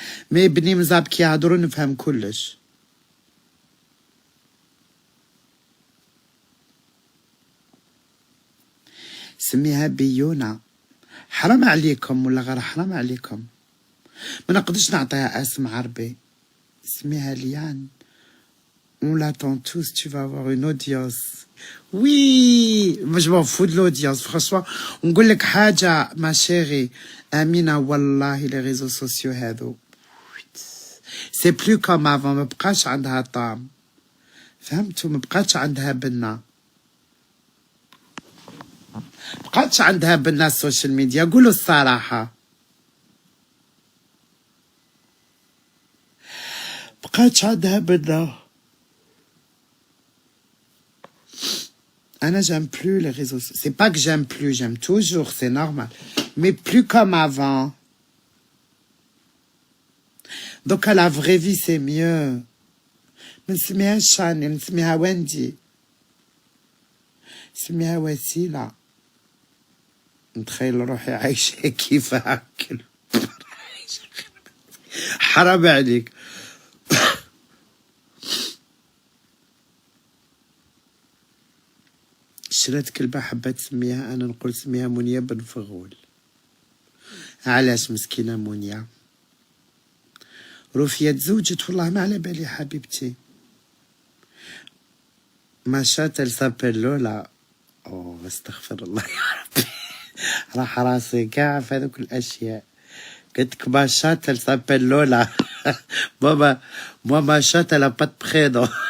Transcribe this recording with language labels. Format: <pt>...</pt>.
<ar>مي بني مزاب كي يهضروا نفهم كلش. سميها بيونا. حرام عليكم ولا غير حرام عليكم، ما نقدرش نعطيها اسم عربي. سميها ليان.</ar> <fr>On l'attend tous, tu vas avoir une audience. Oui, moi je m'en fous de l'audience, franchement.</fr> <ar>نقول لك حاجة ما شيري أمينة، والله les réseaux sociaux هذو</ar> <fr>c'est plus comme avant.</fr> <ar>ما بقاش عندها طعم، فهمتوا؟ ما بقاش عندها بنة، بقاتش عندها بنة السوشيال ميديا. قولوا الصراحة، بقاتش عندها بنة.</ar> <fr>Anna, j'aime plus les réseaux sociaux. C'est pas que j'aime plus, j'aime toujours, c'est normal. Mais plus comme avant. Donc à la vraie vie, c'est mieux.</fr> <ar>نسميها شاني، نسميها وندي، نسميها وسيلة. نتخيل روحي عايشة كيف هاكل. حرام عليك. شريت كلبة حبيت تسميها، أنا نقول سميها منيا بن فغول. علاش مسكينة منيا؟ روفيا تزوجت والله ما على بالي حبيبتي. ماشات</ar> <fr>elle s'appelle</fr> <ar>لولا. أوه استغفر الله يا ربي. راح راسي كاع في هذوك الأشياء. قلتلك ماشات</ar> <fr>elle s'appelle</fr> <ar>لولا.</ar> <fr>ماما ماشات elle a pas de prénom.</fr>